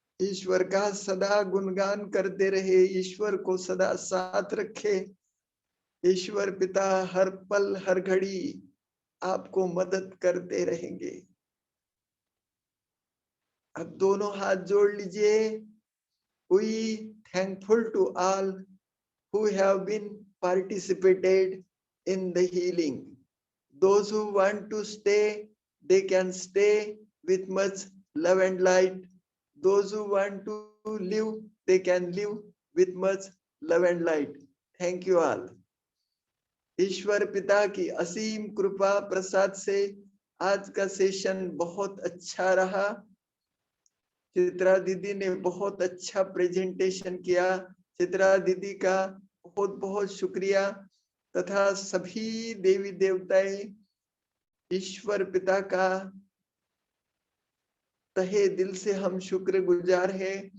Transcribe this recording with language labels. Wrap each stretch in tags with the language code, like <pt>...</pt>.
<hi>ईश्वर का सदा गुणगान करते रहे, ईश्वर को सदा साथ रखे। ईश्वर पिता हर पल हर घड़ी आपको मदद करते रहेंगे। अब दोनों हाथ जोड़ लीजिए।</hi> <en>We thankful to all who have been participated in the healing. Those who want to stay, they can stay with much love and light. Those who want to live, they can live with much love and light. Thank you all.</en> <hi>ईश्वर पिता की असीम कृपा प्रसाद से आज का session बहुत अच्छा रहा। चित्रा दीदी ने बहुत अच्छा प्रेजेंटेशन किया। चित्रा दीदी का बहुत बहुत शुक्रिया तथा सभी देवी देवताएं ईश्वर पिता का तहे दिल से हम शुक्रगुजार हैं।</hi>